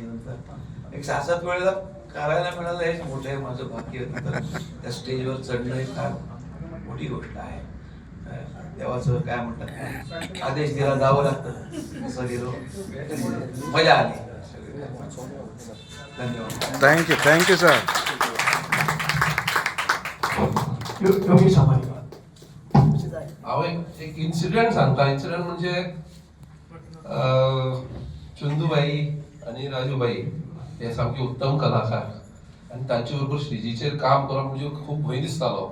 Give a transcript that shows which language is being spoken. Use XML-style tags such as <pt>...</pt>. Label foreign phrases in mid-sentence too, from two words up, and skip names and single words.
<mr>नंतर एक 6-7 वेळेला करायला मिळालं हेच मोठं आहे माझं भाग्य. नंतर त्या स्टेजवर चढणं हे फार मोठी गोष्ट आहे. देवाचं काय म्हणतात, आदेश दिला जावं लागतं. असं गेलो, मजा आली. धन्यवाद.</mr> <en>thank you sir.</en> <kok>हांव एक इन्सिडेंट सांगता. इन्सिडेंट म्हणजे चंदूबाई आणि राजूबाई हे सामके उत्तम कलाकार आणि तांचे बरोबर स्टेजीचेर काम करप म्हणजे खूप भंय दिसतालो.</kok>